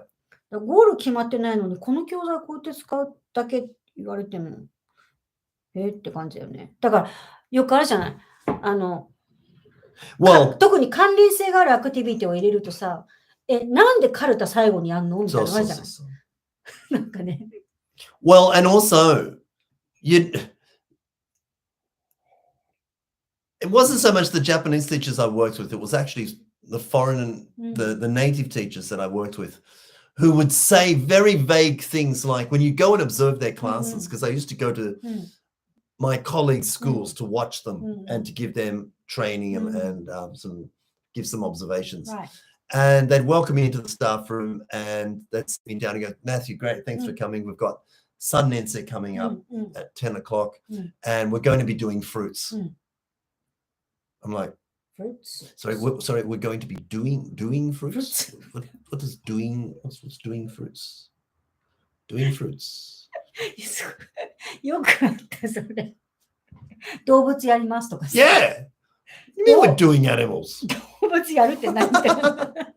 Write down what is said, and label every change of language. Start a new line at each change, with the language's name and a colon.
Japanese: だからゴール決まってないのに、この教材こうやって使うだけ言われても、って感じだよね。だから、よくあるじゃない。
English: Well,
Japanese: 特に関連性があるアクティビティを入れるとさ、なんでカルタ最後にやんのみたいなのあるじゃない。なんかね。
English: Well, and also, it wasn't so much the Japanese teachers I worked with, it was actually the foreign and the native teachers that I worked with who would say very vague things like, when you go and observe their classes, because I used to go to my colleagues' schools to watch them and to give them training and give some observations. Right. And they'd welcome me into the staff room and they'd sit me down and go, Matthew, great, thanks for coming. We've got Sun Nense coming up at 10 o'clock and we're going to be doing fruits. I'm like, fruits? Sorry, we're going to be doing fruits? What is doing? What's doing fruits? Doing fruits.
Japanese: よくあったそれ。動物やりますとかさ。
English: Yeah! You mean we're doing animals?
Japanese: 動物やるって何みたいな。